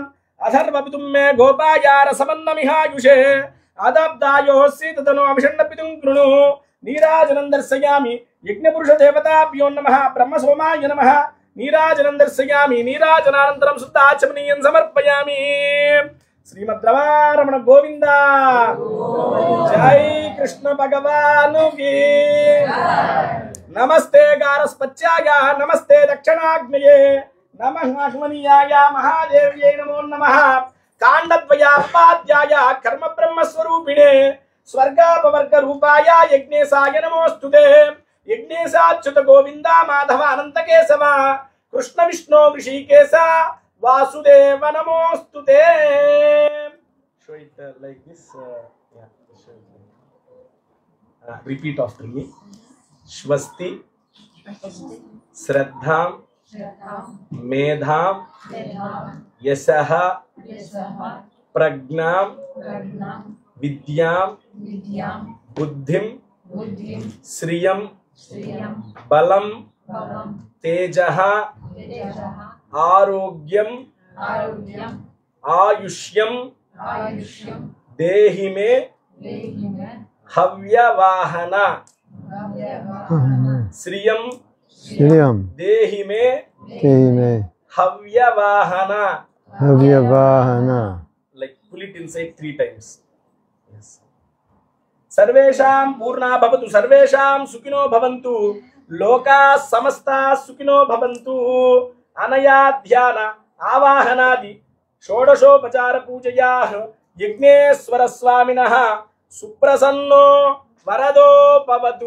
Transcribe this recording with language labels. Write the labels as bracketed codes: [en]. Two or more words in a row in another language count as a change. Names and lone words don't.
[sa] अथर्वपितुं मे गोपाय रसमन्नमिहायुषे, आदाब्दायोऽसि तदनु अभिषण्णपितुं कृणु। नीराजनं दर्शयामि। यज्ञपुरुषदेवताभ्यो नमः। ब्रह्मसोमाय नमः। नीराजनं दर्शयामि। नीराजनानन्तरं शुद्धाचमनीयं समर्पयामि। श्रीमद्रमारमण गोविंद। [hi] जय कृष्ण भगवान की। [sa] नमस्ते गारस्पत्याय, नमस्ते दक्षिणाग्नये, नमः अश्वनीयाय महादेव्यै नमो नमः। काण्डद्वयापाद्याय कर्म ब्रह्म स्वरूपिणे स्वर्गापवर्ग रूपाय यज्ञेशाय नमोस्तुते। यज्ञेशाच्युत गोविंद माधव अनंत केशव कृष्ण विष्णु ऋषिकेश वासुदेव नमोस्तुते। [en] Show it like this. Repeat after me. [sa] स्वस्ति श्रद्धां मेधां यशः प्रज्ञां विद्यां बुद्धिं श्रियं बलं तेजः आरोग्यं आयुष्यं, देहिमे हव्यवाहन श्रियं देहिमे हव्यवाहन. [en] Like pull it inside 3 times. Yes. [sa] सर्वेषां पूर्णा भवतु, सर्वेषां सुखिनो भवन्तु, लोकाः समस्ताः सुखिनो भवन्तु। अनया ध्यान आवाहनादि षोडशोपचार पूजयाः यज्ञेश्वर स्वामिनः सुप्रसन्नो वरदो भवतु।